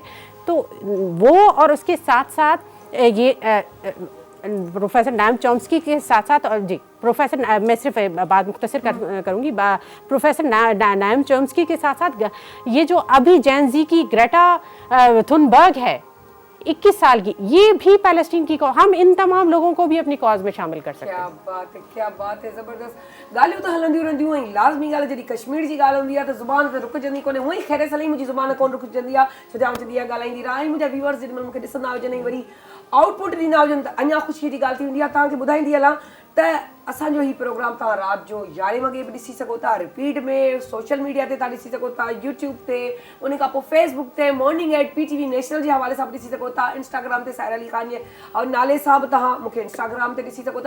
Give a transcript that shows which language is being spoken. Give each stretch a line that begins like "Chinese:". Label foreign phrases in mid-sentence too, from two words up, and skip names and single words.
Urdu: تو وہ اور اس کے ساتھ ساتھ یہ پروفیسر نائم چومسکی کے ساتھ ساتھ, اور جی پروفیسر, میں صرف بات مختصر کروں گی, پروفیسر نائم چومسکی کے ساتھ ساتھ یہ جو ابھی جین زی کی گریٹا تھنبرگ ہے 21 سال کی, یہ بھی پیلسٹین کی ہم ان تمام لوگوں کو بھی اپنی کاز میں شامل کر سکتے ہیں. کیا بات ہے, کیا بات ہے,
Sindhi: زبردست ॻाल्हियूं त हलंदियूं रहंदियूं आहिनि. लाज़मी ॻाल्हि जॾहिं कश्मीर जी ॻाल्हि हूंदी आहे त ज़ुबान ते रुकजंदी कोन्हे. हूअं ई ख़ैर सली मुंहिंजी ज़ुबान कोन रुकजंदी आहे, छो जो चवंदी आहे ॻाल्हाईंदी रहां. ऐं मुंहिंजा व्यूअर्स जेॾी महिल मूंखे ॾिसंदा हुजनि ऐं वरी आउटपुट ॾींदा हुजनि त अञा ख़ुशीअ जी ॻाल्हि थी वेंदी आहे. तव्हांखे ॿुधाईंदी हलां त असांजो ही प्रोग्राम तव्हां राति जो 11 वॻे बि ॾिसी सघो था, रिपीट में
English: social media
Sindhi: ते तव्हां ॾिसी सघो था, यूट्यूब ते, उन खां पोइ फेसबुक ते, मॉर्निंग एट PTV नेशनल जे हवाले सां बि ॾिसी सघो था, इंस्टाग्राम ते साहिर अली ख़ान जे नाले सां बि तव्हां मूंखे इंस्टाग्राम ते ॾिसी सघो था.